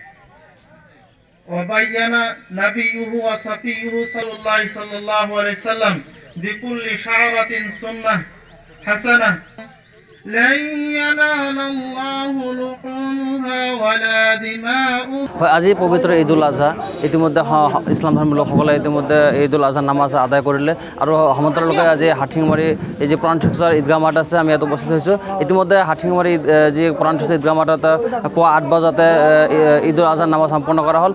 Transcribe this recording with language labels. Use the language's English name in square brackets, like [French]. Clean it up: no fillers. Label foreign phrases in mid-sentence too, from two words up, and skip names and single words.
[Arabic] وبين نبيه وصفيه صلى الله عليه وسلم بكل شعرة سنة حسنة لن ينال الله لحومها ولا دماؤها. [Assamese] আজি পবিত্ৰ ঈদুল আজহা ইতিমধ্যে ইছলাম ধৰ্মৰ লোকসকলে ইতিমধ্যে ঈদুল আজহা নামাজ আদায় কৰিলে আৰু সমান্তৰালকৈ আজি হাঠিঙমাৰি এই যি প্ৰাণ শিক্ষাৰ ঈদগাহ মাঠ আছে আমি ইয়াত উপস্থিত হৈছোঁ। ইতিমধ্যে হাঠিঙমাৰি যি প্ৰাণ শিক্ষাৰ ঈদগাহ মাঠত পুৱা 8 বজাতে ঈদুল আজহাৰ নামাজ সম্পন্ন কৰা হ'ল।